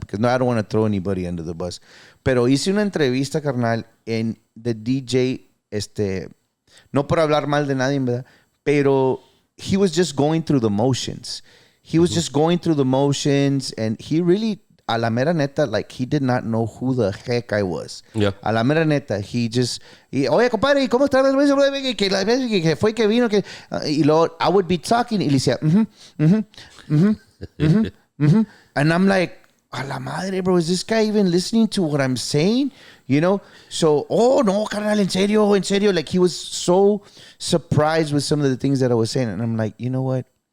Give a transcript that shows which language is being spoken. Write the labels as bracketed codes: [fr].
[en] Because I don't want to throw anybody under the bus. [es] Pero hice una entrevista, carnal, en the DJ, no por hablar mal de nadie, ¿verdad? [en] Pero he was just going through the motions. He was just going through the motions, and he really, [es] a la mera neta, [en] like, he did not know who the heck I was. Yeah. [es] A la mera neta, oye, compadre, ¿cómo está? Que fue que vino, que... [en] y luego, I would be talking, [es] y le decía, [en] and I'm like, [es] a la madre, [en] bro, is this guy even listening to what I'm saying? So, oh, no, [es] carnal, en serio. [en] Like, he was so surprised with some of the things that I was saying. And I'm like, you know what?